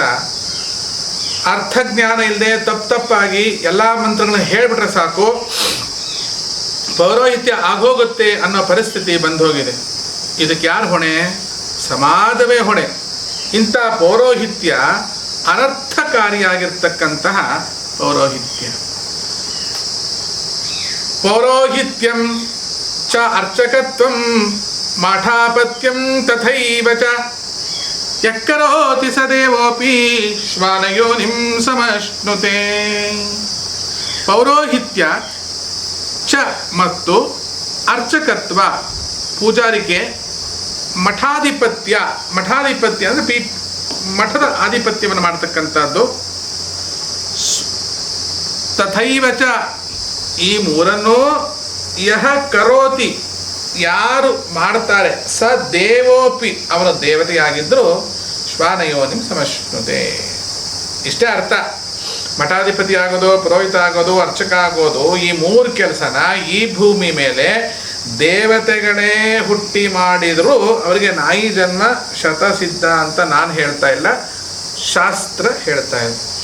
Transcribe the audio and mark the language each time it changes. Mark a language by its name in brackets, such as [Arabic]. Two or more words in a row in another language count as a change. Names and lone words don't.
[Kannada] ಅರ್ಥಜ್ಞಾನ ಇಲ್ಲದೆ ತಪ್ಪಾಗಿ ಎಲ್ಲ ಮಂತ್ರಗಳನ್ನ ಹೇಳಿಬಿಟ್ರೆ ಸಾಕು, ಪೌರೋಹಿತ್ಯ ಆಗೋಗುತ್ತೆ ಅನ್ನೋ ಪರಿಸ್ಥಿತಿ ಬಂದು ಹೋಗಿದೆ. ಇದಕ್ಕೆ ಯಾರು ಹೊಣೆ? ಸಮಾಜವೇ ಹೊಣೆ. ಇಂಥ ಪೌರೋಹಿತ್ಯ ಅನರ್ಥಕಾರಿಯಾಗಿರ್ತಕ್ಕಂತಹ ಪೌರೋಹಿತ್ಯ. [Sanskrit] ಪೌರೋಹಿತ್ಯಂ ಚ ಅರ್ಚಕತ್ವಂ ಮಾಠಾಪತ್ಯಂ ತಥೈವ ಚ ಯಕ್ಕರೋತಿ ಸ ದೇವೋಪಿ ಶ್ವಾನಯೋನಿಂ ಸಮಶ್ನುತೆ. [Kannada] ಪೌರೋಹಿತ್ಯ ಚ ಮತ್ತು ಅರ್ಚಕತ್ವ, ಪೂಜಾರಿಕೆ, ಮಠಾಧಿಪತ್ಯ. ಮಠಾಧಿಪತ್ಯ ಅಂದರೆ ಮಠದ ಆಧಿಪತ್ಯವನ್ನು ಮಾಡ್ತಕ್ಕಂಥದ್ದು. [Sanskrit] ತಥೈವ ಚ, [Kannada] ಈ ಮೂರನ್ನೂ [Sanskrit] ಯಹ ಕರೋತಿ, [Kannada] ಯಾರು ಮಾಡ್ತಾರೆ, [Sanskrit] ಸ ದೇವೋಪಿ, [Kannada] ಅವರ ದೇವತೆಯಾಗಿದ್ದರೂ [Sanskrit] ಶ್ವಾನಯೋನಿಂ ಸಮಶ್ನುತೆ. [Kannada] ಇಷ್ಟೇ ಅರ್ಥ. ಮಠಾಧಿಪತಿ ಆಗೋದು, ಪುರೋಹಿತ ಆಗೋದು, ಅರ್ಚಕ ಆಗೋದು, ಈ 3 ಕೆಲಸನ ಈ ಭೂಮಿ ಮೇಲೆ ದೇವತೆಗಳೇ ಹುಟ್ಟಿ ಮಾಡಿದರೂ ಅವರಿಗೆ ನಾಯಿ ಜನ್ಮ ಶತಸಿದ್ಧ ಅಂತ ನಾನು ಹೇಳ್ತಾ ಇಲ್ಲ, ಶಾಸ್ತ್ರ ಹೇಳ್ತಾ ಇದೆ.